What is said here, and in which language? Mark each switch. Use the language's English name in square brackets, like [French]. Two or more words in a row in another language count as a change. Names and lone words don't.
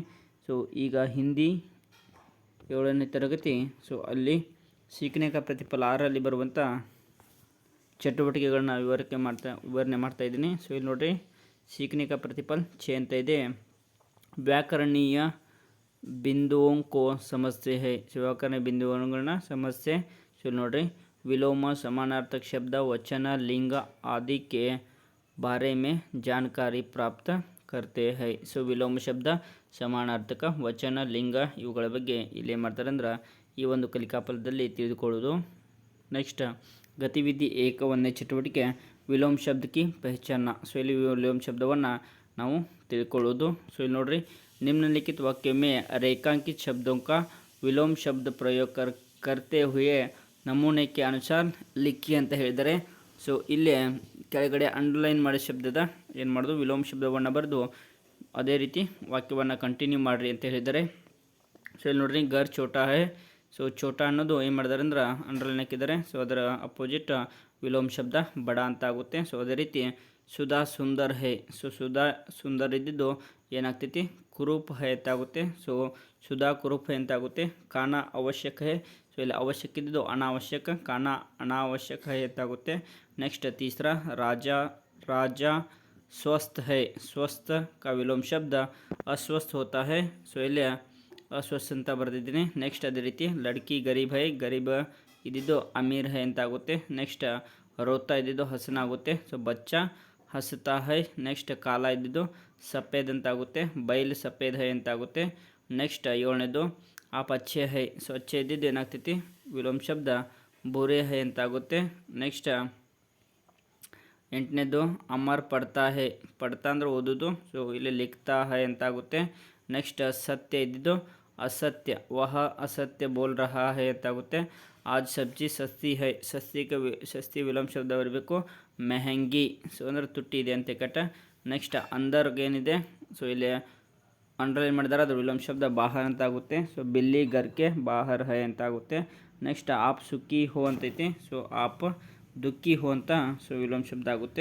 [Kannada] ಸೊ ಈಗ ಹಿಂದಿ 7ನೇ ತರಗತಿ ಸೊ ಅಲ್ಲಿ ಶೈಕ್ಷಣಿಕ ಪ್ರತಿಫಲ 6ರಲ್ಲಿ ಬರುವಂಥ ಚಟುವಟಿಕೆಗಳನ್ನ ವಿವರಣೆ ಮಾಡ್ತಾಯಿದ್ದೀನಿ. ಸೊ ಇಲ್ಲಿ ನೋಡಿರಿ, ಶೈಕ್ಷಣಿಕ ಪ್ರತಿಫಲ ಛೇ ಅಂತ ಇದೆ. [Hindi] ವ್ಯಾಕರಣೀಯ बिंदुओं को समझते हैं. व्याकरण बिंदुओं समस्या. सो नोड्री, विलोम समानार्थक शब्द वचन लिंग आदि के बारे में जानकारी प्राप्त करते हैं. [Kannada] सो [Hindi] विलोम शब्द समानार्थक वचन लिंग [Kannada] ಇವುಗಳ ಬಗ್ಗೆ ಇಲ್ಲಿ ಏನು ಮಾಡ್ತಾರೆ ಅಂದ್ರೆ ಈ ಒಂದು ಕಲಿಕಾಫಲದಲ್ಲಿ ತಿಳಿದುಕೊಳ್ಳೋದು. ನೆಕ್ಸ್ಟ್ ಗತಿವಿಧಿ 1ನೇ ಚಟುವಟಿಕೆ [Hindi] विलोम शब्द की पहचान. [Kannada] ಸೊ ಇಲ್ಲಿ ವಿಲೋಮ ಶಬ್ದವನ್ನು ನಾವು ತಿಳ್ಕೊಳ್ಳೋದು. ಸೊ ಇಲ್ಲಿ ನೋಡ್ರಿ, [Hindi] निम्नलिखित वाक्य में रेखांकित शब्दों का विलोम शब्द प्रयोग करते हुए नमूने के अनुसार लिखि [Kannada] ಅಂತ ಹೇಳಿದರೆ. ಸೊ ಇಲ್ಲಿ ಕೆಳಗಡೆ ಅಂಡರ್ಲೈನ್ ಮಾಡೋ ಶಬ್ದದ ಏನು ಮಾಡೋದು, ವಿಲೋಮ ಶಬ್ದವನ್ನು ಬರೆದು ಅದೇ ರೀತಿ ವಾಕ್ಯವನ್ನು ಕಂಟಿನ್ಯೂ ಮಾಡಿರಿ ಅಂತ ಹೇಳಿದ್ದಾರೆ. ಸೊ ಇಲ್ಲಿ ನೋಡ್ರಿ, [Hindi] घर छोटा है. [Kannada] ಸೊ ಛೋಟಾ ಅನ್ನೋದು ಏನು ಮಾಡಿದಾರೆ ಅಂದ್ರೆ ಅಂಡರ್ಲೈನ್ ಹಾಕಿದ್ದಾರೆ. ಸೊ ಅದರ ಅಪೋಸಿಟ್ ವಿಲೋಮ ಶಬ್ದ ಬಡ ಅಂತ ಆಗುತ್ತೆ. ಸೊ ಅದೇ ರೀತಿ [Hindi] सुधा सुंदर है. [Kannada] ಸೊ ಸುಧಾ ಸುಂದರ್ ಇದ್ದಿದ್ದು ಏನಾಗ್ತೈತಿ, [Hindi] कुरूप है [Kannada] ಅಂತಾಗುತ್ತೆ. [Hindi] ಸೊ सुधा कुरूप है ಅಂತಾಗುತ್ತೆ. खाना आवश्यक है. [Kannada] ಸೊ ಇಲ್ಲಿ ಅವಶ್ಯಕ ಇದ್ದಿದ್ದು ಅನಾವಶ್ಯಕ, [Hindi] खाना अनावश्यक है [Kannada] ಅಂತಾಗುತ್ತೆ. [Hindi] ನೆಕ್ಸ್ಟ್ तीसरा राजा स्वस्थ है. ಸ್ವಸ್ಥ का विलोम शब्द अस्वस्थ होता है. [Kannada] ಸೊ ಇಲ್ಲಿ ಅಸ್ವಸ್ಥ ಅಂತ ಬರೆದಿದ್ದೀನಿ. ನೆಕ್ಸ್ಟ್ ಅದೇ ರೀತಿ [Hindi] लड़की गरीब है. [Kannada] ಗರೀಬ್ ಇದ್ದಿದ್ದು [Hindi] अमीर है [Kannada] ಅಂತಾಗುತ್ತೆ. ನೆಕ್ಸ್ಟ್ ರೋತಾ ಇದ್ದಿದ್ದು ಹಸನಾಗುತ್ತೆ. ಸೊ [Hindi] बच्चा हँसता है. [Kannada] ನೆಕ್ಸ್ಟ್ ಕಾಲ ಇದ್ದಿದ್ದು ಸಫೇದ್ ಅಂತಾಗುತ್ತೆ. [Hindi] बैल सफ़ेद है [Kannada] ಅಂತಾಗುತ್ತೆ. ನೆಕ್ಸ್ಟ್ 7ನೇದು [Hindi] आप अच्छे है. [Kannada] ಸೊ ಅಚ್ಚೆ ಇದ್ದಿದ್ದು ಏನಾಗ್ತೈತಿ, ವಿಲೋಮ ಶಬ್ದ [Hindi] बुरे है [Kannada] ಅಂತಾಗುತ್ತೆ. ನೆಕ್ಸ್ಟ್ 8ನೇದು [Hindi] अमर पढ़ता है. [Kannada] ಪಡ್ತಾ ಅಂದ್ರೆ ಓದೋದು. ಸೊ ಇಲ್ಲಿ [Hindi] लिखता है [Kannada] ಅಂತಾಗುತ್ತೆ. ನೆಕ್ಸ್ಟ್ ಸತ್ಯ ಇದ್ದಿದ್ದು [Hindi] असत्य, वह असत्य बोल रहा है ಅಂತಾಗುತ್ತೆ. आज सब्जी सस्ती है. सस्ती विलोम [Kannada] ಶಬ್ದ ಬರಬೇಕು, [Hindi] ಮೆಹಂಗಿ. [Kannada] ಸೊ ಅಂದರೆ ತುಟ್ಟಿ ಇದೆ ಅಂತ ಕಟ್ಟ. ನೆಕ್ಸ್ಟ್ ಅಂದರ್ಗೆ ಏನಿದೆ, ಸೊ ಇಲ್ಲಿ ಅಂಡರ್ಲೈನ್ ಮಾಡಿದಾರೆ, ಅದು ವಿಲೋಮ ಶಬ್ದ ಬಾಹರ್ ಅಂತಾಗುತ್ತೆ. ಸೊ [Hindi] बिल्ली घरके बाहर है [Kannada] ಅಂತಾಗುತ್ತೆ. ನೆಕ್ಸ್ಟ್ [Hindi] आप सुखी हो [Kannada] ಅಂತೈತಿ. ಸೊ [Hindi] आप दुःखी हो [Kannada] ಅಂತ ಸೊ ವಿಲೋಮ ಶಬ್ದ ಆಗುತ್ತೆ.